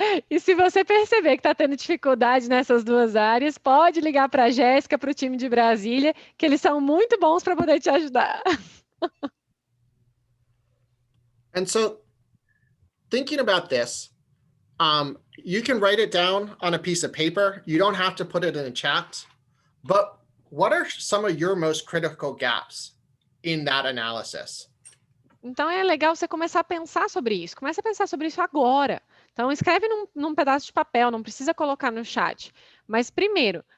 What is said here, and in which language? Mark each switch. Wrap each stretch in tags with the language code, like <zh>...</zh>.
<pt>e se você perceber que está tendo dificuldade nessas duas áreas, pode ligar para a Jéssica, para o time de Brasília, que eles são muito bons para poder te ajudar.</pt> <en>And so, thinking about this, you can write it down on a piece of paper. You don't have to put it in a chat. But what are some of your most critical gaps in that analysis?</en> <pt>Então, é legal você começar a pensar sobre isso. Começa a pensar sobre isso agora. Então, escreve num pedaço de papel, não precisa colocar no chat. Mas, primeiro,</pt>